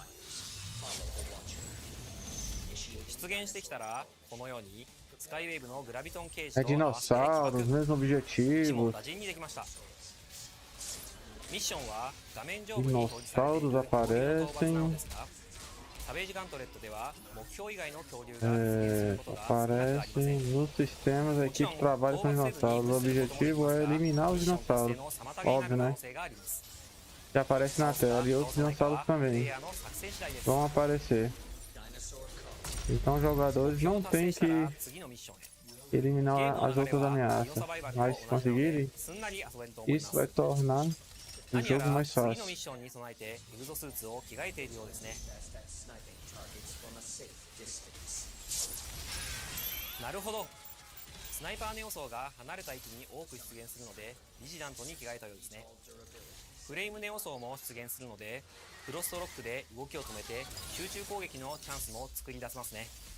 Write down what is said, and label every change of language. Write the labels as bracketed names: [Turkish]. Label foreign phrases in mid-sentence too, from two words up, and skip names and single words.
[Japanese] 出現してきたらこのようにスカイウェーブのグラビトンケージと合わせて起爆、一網打尽にできました。ミッションは画面上部に表示されている [Portuguese] Dinossauros aparecem. [Japanese] サベージガントレットでは目標以外の恐竜が出現することが少なくありません。 [Portuguese] Aparecem nos sistemas, a equipe trabalha com dinossauros. O objetivo é eliminar os dinossauros. Óbvio, né? Já aparece na tela e outros dinossauros também vão aparecer. Então os jogadores não têm que eliminar as outras ameaças, mas se conseguirem, isso vai tornar o jogo mais fácil. [Japanese] なるほど。スナイパーネオ層が離れた位置に多く出現するのでビジラントに着替えたようですね。フレームネオ層も出現するのでフロストロックで動きを止めて集中攻撃のチャンスも作り出せますね。